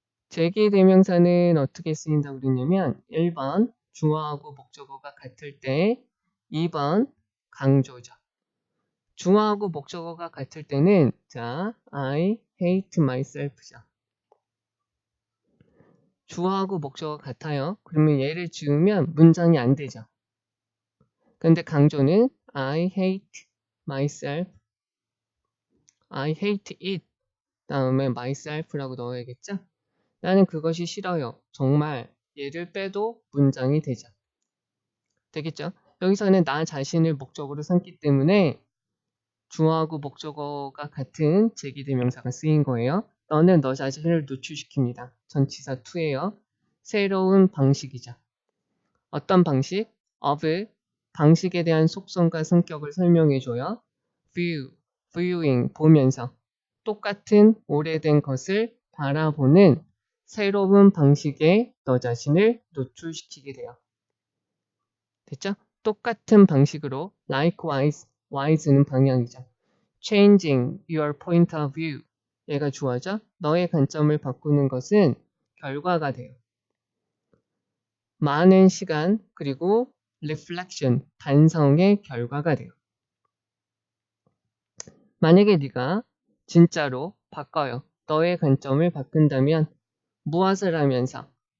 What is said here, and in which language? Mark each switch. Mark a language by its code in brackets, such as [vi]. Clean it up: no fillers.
[ko] 제기대명사는 어떻게 쓰인다고 그랬냐면 1번 주어하고 목적어가 같을 때, 2번 강조죠. 주어하고 목적어가 같을 때는 자, [en] I hate myself [ko] 죠. 주어하고 목적어가 같아요. 그러면 얘를 지우면 문장이 안 되죠. 근데 강조는 [en] I hate myself, I hate it [ko] 다음에 myself라고 넣어야겠죠? 나는 그것이 싫어요. 정말 얘를 빼도 문장이 되죠. 되겠죠? 여기서는 나 자신을 목적으로 삼기 때문에 주어하고 목적어가 같은 제기대명사가 쓰인 거예요. 너는 너 자신을 노출시킵니다. 전치사 to예요. 새로운 방식이죠. 어떤 방식? of, 방식에 대한 속성과 성격을 설명해줘요. viewing, 보면서 똑같은 오래된 것을 바라보는 새로운 방식에 너 자신을 노출시키게 돼요. 됐죠? 똑같은 방식으로 likewise, wise는 방향이죠. [en] changing your point of view, [ko] 얘가 주어죠. 너의 관점을 바꾸는 것은 결과가 돼요. 많은 시간 그리고 reflection, 반성의 결과가 돼요. 만약에 네가 진짜로 바꿔요. 너의 관점을 바꾼다면 무엇을 하면서?